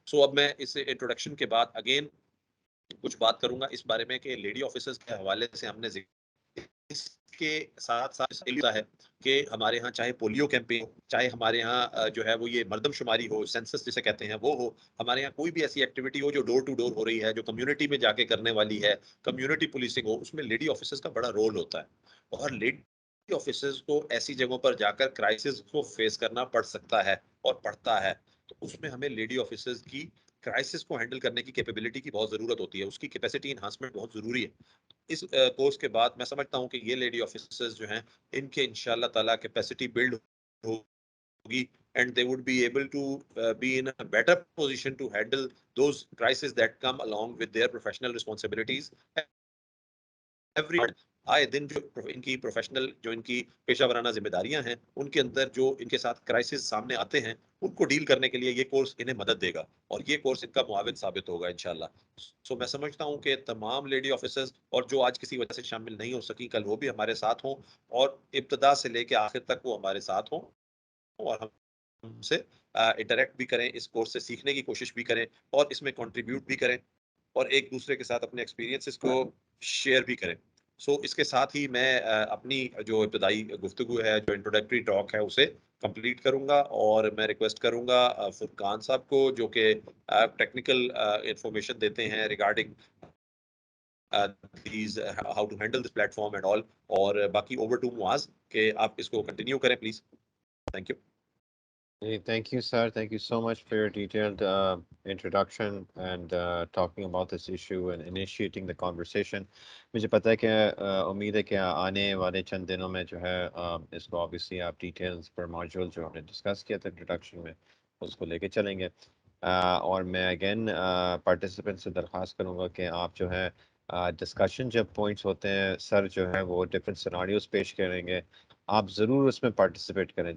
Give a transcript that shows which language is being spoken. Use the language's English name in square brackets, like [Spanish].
[Hindi] सो अब मैं इस इंट्रोडक्शन के बाद अगेन कुछ बात करूंगा इस बारे में कि लेडी ऑफिसर्स के हवाले से हमने इसके साथ साथ है कि हमारे यहाँ चाहे पोलियो कैंपेन, चाहे हमारे यहाँ जो है वो ये मर्दमशुमारी हो, सेंसस जिसे कहते हैं वो हो, हमारे यहाँ कोई भी ऐसी एक्टिविटी हो जो डोर टू डोर हो रही है, जो कम्युनिटी में जाके करने वाली है, कम्युनिटी पुलिसिंग हो, उसमें लेडी ऑफिसर्स का बड़ा रोल होता है। और लेडी ऑफिसर्स को ऐसी जगहों पर जाकर क्राइसिस को फेस करना पड़ सकता है और पड़ता है। तो उसमें हमें लेडी ऑफिसर्स की क्राइसिस को हैंडल करने की कैपेबिलिटी की बहुत जरूरत होती है, उसकी कैपेसिटी इन्हांसमेंट बहुत जरूरी है। इस कोर्स के बाद मैं समझता हूं कि ये लेडी ऑफिसर्स जो हैं, इनके इंशाल्लाह ताला कैपेसिटी बिल्ड होगी [English] and they would be able to be in a better position to handle those crises that come along with their professional responsibilities [Hindi] every आए दिन। जो इनकी प्रोफेशनल, जो इनकी पेशा वराना जिम्मेदारियां हैं, उनके अंदर जो इनके साथ क्राइसिस सामने आते हैं, उनको डील करने के लिए ये कोर्स इन्हें मदद देगा और ये कोर्स इनका मुआविन साबित होगा इंशाल्लाह। सो मैं समझता हूं कि तमाम लेडी ऑफिसर्स, और जो आज किसी वजह से शामिल नहीं हो सकी, कल वो भी हमारे साथ हों और इब्तदा से लेके आखिर तक वो हमारे साथ हों और हमसे इंटरेक्ट भी करें, इस कोर्स से सीखने की कोशिश भी करें और इसमें कंट्रीब्यूट भी करें और एक दूसरे के साथ अपने एक्सपीरियंसेस को शेयर भी करें। सो इसके साथ ही मैं अपनी जो इब्तदाई गुफ्तगू है, जो इंट्रोडक्टरी टॉक है, उसे कंप्लीट करूंगा और मैं रिक्वेस्ट करूंगा फुरकान साहब को, जो कि टेक्निकल इंफॉर्मेशन देते हैं regarding [English] these how to handle this platform and all, [Hindi] और बाकी ओवर टू मुआज कि आप इसको कंटिन्यू करें please. Thank you. [English] Thank you, sir. Thank you so much for your detailed introduction and talking about this issue and initiating the conversation. [Hindi] मुझे पता है कि उम्मीद है कि आने वाले चंद दिनों में जो है इसको obviously आप details per module जो हमने discuss किया था introduction में, उसको लेके चलेंगे। और मैं again participants से दरख्वास्त करूँगा कि आप जो है डिस्कशन जब पॉइंट्स होते हैं, सर जो है वो डिफरेंट सिनारियोज पेश करेंगे, आप ज़रूर उसमें पार्टिसिपेट करें।